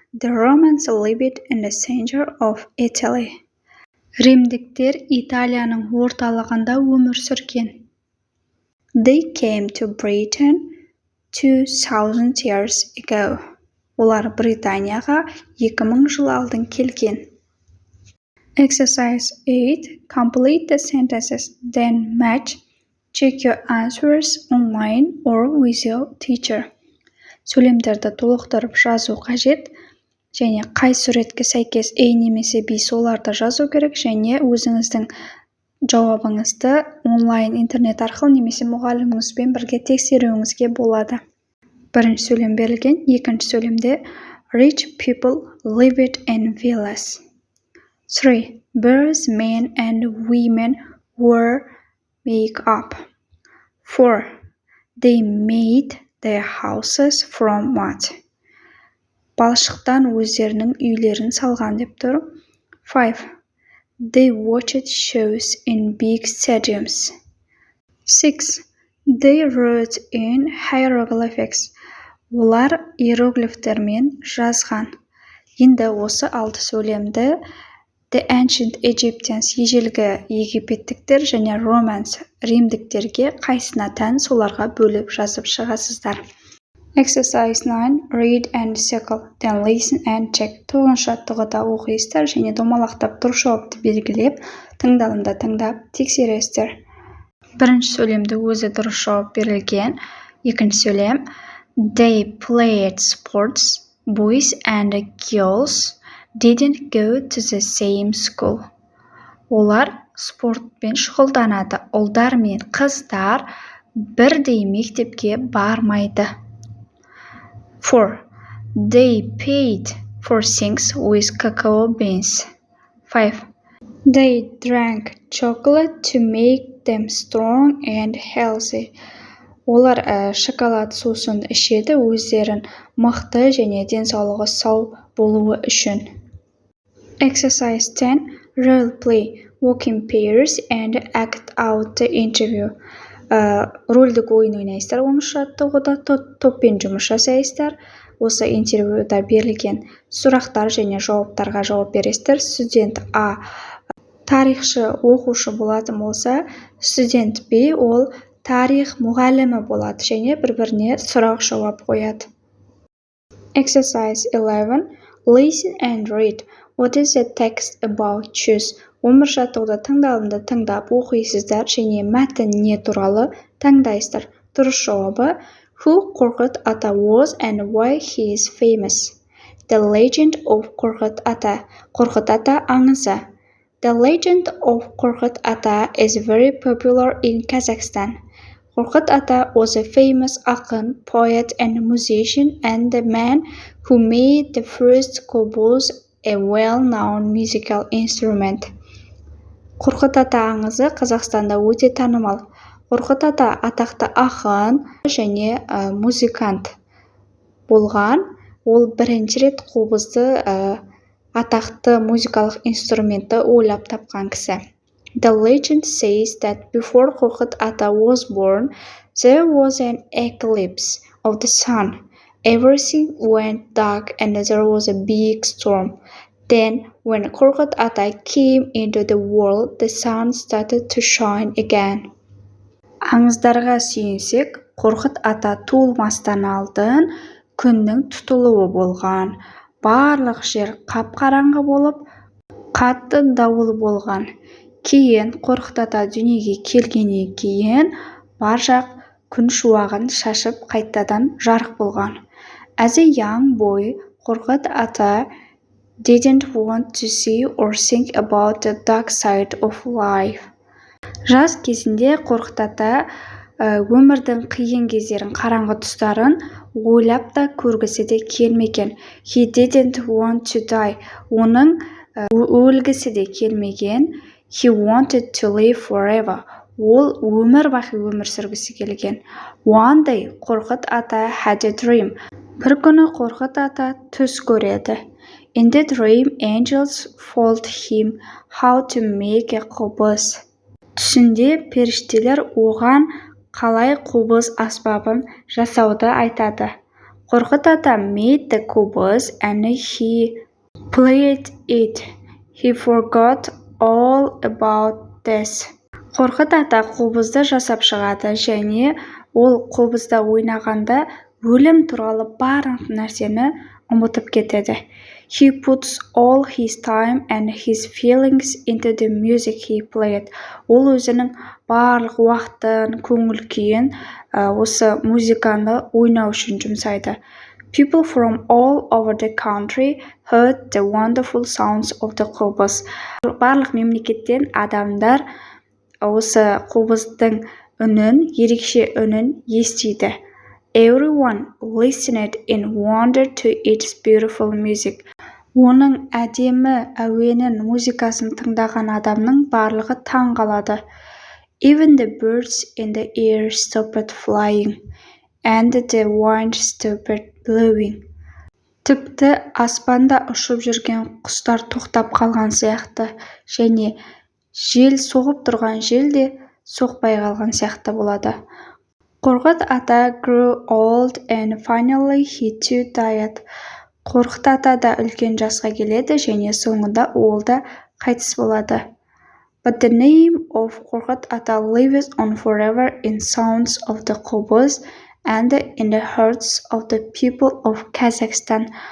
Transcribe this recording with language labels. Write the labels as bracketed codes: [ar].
[en] The Romans lived in the center of Italy. [kk] Римдіктер Италияның орталығында өмір сүрген. [en] They came to Britain 2000 years ago. [kk] Олар Британияға 2000 жыл алдын келген. [en] Exercise 8. Complete the sentences, then match. Check your answers online or with your teacher. [kk] Сөйлемдерді толықтырып жазу қажет, және қай суретке сәйкес A немесе B соларды жазу керек, және өзіңіздің жауабыңызды онлайн интернет арқылы немесе мұғаліміңізбен бірге тексеруіңізге болады. Бірінші сөйлем берілген, екінші сөйлемде [en] Rich people lived in villas. 3. Birds, men and women were made up. 4. They made their houses from mud. [kk] Балшықтан өздерінің үйлерін салған деп тұр. [en] 5. They watched shows in big stadiums. 6. They wrote in hieroglyphics. [kk] Олар иероглифтермен жазған. Енді осы 6 сөйлемді [en] The Ancient Egyptians [kk] ежелгі египеттіктер және Romans римдіктерге қайсына тән соларға бөліп жазып шығасыздар. [en] Exercise 9. Read and circle, then listen and check. [kk] 9 жаттығуда оқисыздар және домалақтап дұрыс жауапты белгілеп, тыңдалымда тыңдап тексересіздер. Бірінші сөйлемді өзі дұрыс жауап берілген. Екінші сөйлем [en] They played sports. Boys and girls didn't go to the same school. [kk] Олар спортпен шұғылданады. Ұлдар мен қыздар бірдей мектепке бармайды. [en] 4. They paid for things with cacao beans. 5. They drank chocolate to make them strong and healthy. [kk] Олар шоколад сусын ішеді өздерін мықты және денсаулығы сау болуы үшін. [en] Exercise 10. Role play. Walk in pairs and act out the interview. [kk] Рөлдік ойын ойнайсыздар 10 жаттығуда, топпен жұмыс жасайсыздар. Осы интервьюда берілген сұрақтар және жауаптарға жауап бересіздер. Студент А тарихшы оқушы болатын болса, студент Б ол тарих мұғалімі болады және бір-біріне сұрақ жауап қояды. [en] Exercise 11. Listen and read. What is the text about? Choose. [kk] 11 жаттығуда тыңдалымды тыңдап оқисыздар және мәтін не туралы таңдайсыздар. Дұрыс жауабы [en] Who Қорқыт Ата was and why he is famous? The Legend of Қорқыт Ата. [kk] Қорқыт Ата аңызы. [en] The Legend of Қорқыт Ата is very popular in Kazakhstan. Қорқыт Ата was a famous ақын, poet and musician and the man who made the first qobuz a well-known musical instrument. [kk] Қорқыт Ата аңызы Қазақстанда өте танымал. Қорқыт Ата атақты ақын және музыкант болған. Ол бірінші рет қобызды атақты музыкалық инструментті ойлап тапқан кісі. [en] The legend says that before Қорқыт Ата was born, there was an eclipse of the sun. Everything went dark and there was a big storm. Then, when Қорқыт Ата came into the world, the sun started to shine again. [kk] Аңыздарға сүйенсек, Қорқыт Ата туылмастан алдын күннің тұтылуы болған. Барлық жер қап-қараңғы болып, қатты дауыл болған. Кейін Қорқыт Ата дүниеге келгеннен кейін бар жақ күн шуағын шашып қайтадан жарық болған. [en] As a young boy, Қорқыт Ата didn't want to see or think about the dark side of life. [kk] Жас кезінде Қорқыт Ата өмірдің қиын кездерін, қараңғы тұстарын ойлап та көргісі де келмеген. [en] He didn't want to die. [kk] Оның өлгісі де келмеген. [en] He wanted to live forever. [kk] Ол өмір бақи өмір сүргісі келген. [en] One day, Қорқыт Ата had a dream. [kk] Бір күні Қорқыт Ата түс көреді. [en] In the dream, angels told him how to make a qobuz. [kk] Түсінде періштелер оған қалай қобыз аспабын жасауды айтады. [en] Қорқыт ата made the qobuz and he played it. He forgot all about this. [kk] Қорқыт ата қобызды жасап шығады және ол қобызда ойнағанда өлім туралы барлық нәрсені ұмытып кетеді. [en] He puts all his time and his feelings into the music he played. [kk] Ол өзінің барлық уақытын, көңіл күйін осы музыканы ойнау үшін жұмсайды. [en] People from all over the country heard the wonderful sounds of the qobuz. [kk] Барлық мемлекеттен адамдар осы қобыздың үнін, ерекше үнін естиді. [en] Everyone listened in wonder to its beautiful music. [kk] Оның әдемі әуенін, музыкасын тыңдаған адамның барлығы таң қалады. [en] Even the birds in the air stopped flying, and the wind stopped blowing. [kk] Тіпті аспанда ұшып жүрген құстар тоқтап қалған сияқты, және жел соғып тұрған жел де соқпай қалған сияқты болады. [en] Қорқыт ата grew old and finally he too died. [kk] Қорқыт ата да үлкен жасқа келеді және соңында ол да қайтыс болады. [en] But the name of Қорқыт ата lives on forever in sounds of the qobuz and in the hearts of the people of Kazakhstan.